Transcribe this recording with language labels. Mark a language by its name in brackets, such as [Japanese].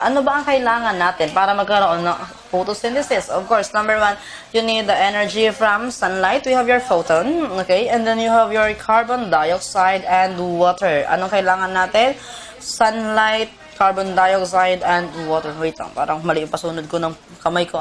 [Filipino] Ano ba ang kailangan natin para magkaroon ng photosynthesis? [English] Of course, number one, you need the energy from sunlight. We have your photon, okay, and then you have your carbon dioxide and water. [Filipino] Anong kailangan natin? [English] Sunlight, carbon dioxide, and water. [Filipino] Wait lang, parang mali yung pasunod ko ng kamay ko.